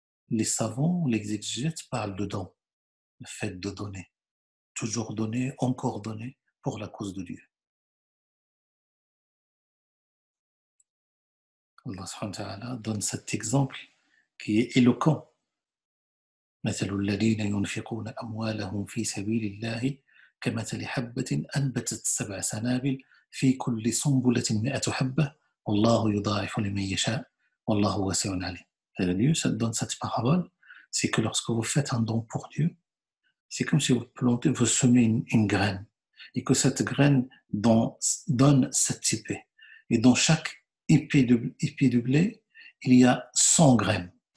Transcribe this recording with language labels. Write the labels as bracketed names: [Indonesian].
[French] Les savants, les exégètes parlent de don, le fait de donner, toujours donner, encore donner pour la cause de Dieu. Allah subhanahu wa ta'ala donne cet exemple qui est éloquent. [Arabic] مثل الذين ينفقون أموالهم في سبيل الله كمثل حبة أنبتت 7 سنابل في كل سنبلة 100 حبة والله يضاعف لمن يشاء والله واسع عليم. [French] Dieu donne cette parabole, c'est que lorsque vous faites un don pour Dieu, c'est comme si vous plantez, vous semez une graine et que cette graine donne 7 épées. Et dans chaque épée de blé, il y a 100 graines.